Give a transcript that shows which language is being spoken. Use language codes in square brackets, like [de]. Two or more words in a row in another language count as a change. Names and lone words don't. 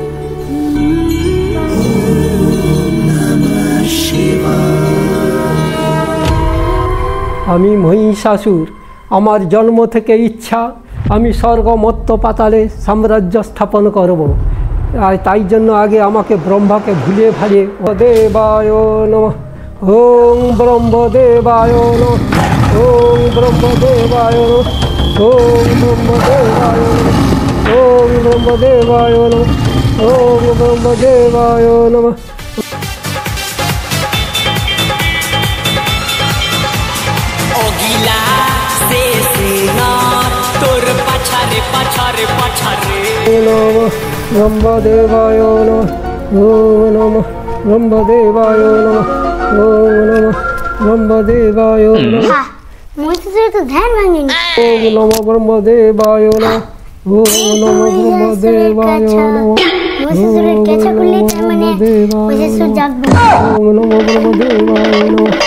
[bn] আমি মহিষাসুর, আমার জন্ম থেকে ইচ্ছা আমি স্বর্গ মর্ত্য পাতালে সাম্রাজ্য স্থাপন করব। আর তাই জন্য আগে আমাকে ব্রহ্মাকে ভুলে ভালিয়ে [sa] দেবায় নমঃ, ওং ব্রহ্মদেবায় নমঃ, ওং ব্রহ্মদেবায় নমঃ, ওং ব্রহ্মদেবায় নমঃ, ওং ব্রহ্মদেবায় নমঃ, ওং ব্রহ্মদেবায় নমঃ। ব্রহ্মদেবায় নমঃ, ওম নমঃ ব্রহ্মদেবায় নমঃ, ওম নমঃ ব্রহ্মদেবায় নমঃ। [bn] মহিষাসুর তো ধ্যান ভাঙেনি। [sa] ওম নমঃ ব্রহ্মদেবায় নমঃ, ওম নমঃ ব্রহ্মদেবায় নমঃ। [bn] মহিষাসুরের কেঁচা খুললে তার মানে মহিষাসুর জাগবে। [sa] ওম নমঃ ব্রহ্মদেবায় নমঃ।